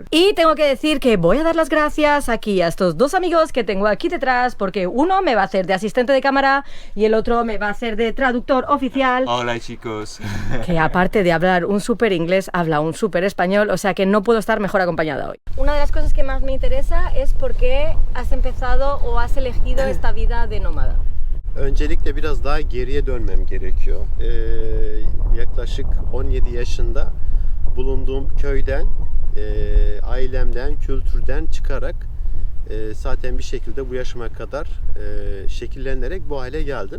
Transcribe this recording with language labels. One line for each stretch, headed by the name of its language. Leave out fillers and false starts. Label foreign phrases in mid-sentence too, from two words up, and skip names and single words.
Spanish: Y tengo que decir que voy a dar las gracias aquí a estos 2 amigos que tengo aquí detrás, porque uno me va a hacer de asistente de cámara y el otro me va a hacer de traductor oficial. Hola chicos. Que aparte de hablar un súper inglés, habla un súper español, o sea que no puedo estar mejor acompañada hoy. Una de las cosas que más me interesa es por qué has empezado o has elegido esta vida de nómada.
Turkish: Öncelikle biraz daha geriye dönmem gerekiyor. Yaklaşık 17 yaşında bulunduğum köyden, ailemden, kültürden çıkarak zaten bir şekilde bu yaşıma kadar şekillenerek bu hale geldim.